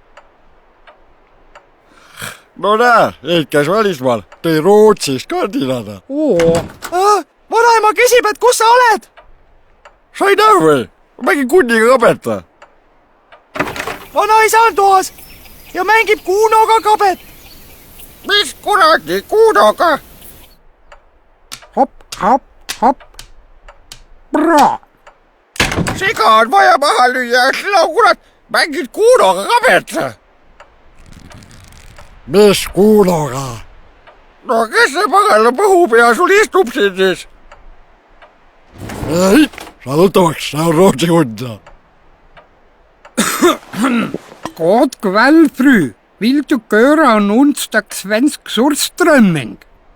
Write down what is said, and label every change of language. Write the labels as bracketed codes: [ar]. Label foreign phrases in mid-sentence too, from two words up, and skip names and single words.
[et] No näe, Heit käis välismaal, tõi Rootsist kandilada. vanaema küsib, et kus sa oled? Sa ei näe või? Mängin kundiga kabeta. Vanaisa on toas ja mängib Kunoga kabet. Mis kuradi Kunoga? Hopp, hopp, hopp. Bra. Siga on vaja maha lüüa, sina kurat mängid Kunoga kabeta. Mis Kunoga? No kes see pagana põhupea sul istub siin siis? Ei, sa tuttavaks, see on Rootsi Kunda. [sv] God kväll, fru. Vill du göra en onsdag svensk surströmming?